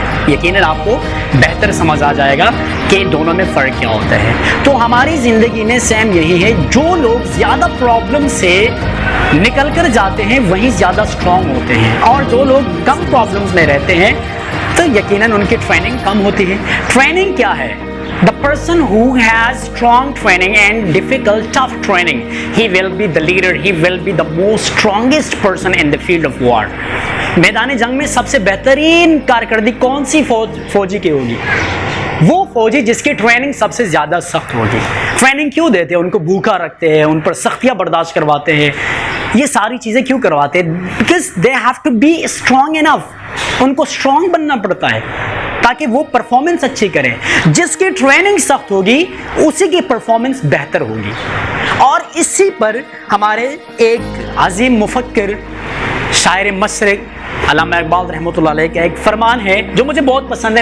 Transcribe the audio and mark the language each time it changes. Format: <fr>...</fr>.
<ur>یقیناً آپ کو بہتر سمجھ آ جائے گا کہ دونوں میں فرق کیا ہوتا ہے. تو ہماری زندگی میں سیم یہی ہے، جو لوگ زیادہ پرابلم سے نکل کر جاتے ہیں وہیں زیادہ اسٹرانگ ہوتے ہیں، اور جو لوگ کم پرابلمز میں رہتے ہیں تو یقیناً ان کی ٹریننگ کم ہوتی ہے. ٹریننگ کیا ہے؟</ur> <en>The person who has strong training and difficult, tough training, he will be the leader, he will be the most strongest person in the field of war.</en> <ur>میدان جنگ میں سب سے بہترین کارکردگی کون سی فوجی کی ہوگی؟ وہ فوجی جس کی ٹریننگ سب سے زیادہ سخت ہوگی. ٹریننگ کیوں دیتے ہیں؟ ان کو بھوکا رکھتے ہیں، ان پر سختیاں برداشت کرواتے ہیں. یہ ساری چیزیں کیوں کرواتے ہیں؟</ur> <en>Because they have to be strong enough.</en> <ur>ان کو اسٹرانگ بننا پڑتا ہے تاکہ وہ پرفارمنس اچھی کریں. جس کی ٹریننگ سخت ہوگی اسی کی پرفارمنس بہتر ہوگی. اور اسی پر ہمارے ایک عظیم مفکر، شاعر مشرق علامہ اقبال رحمۃ اللہ علیہ کا ایک فرمان ہے جو مجھے بہت پسند ہے.</ur>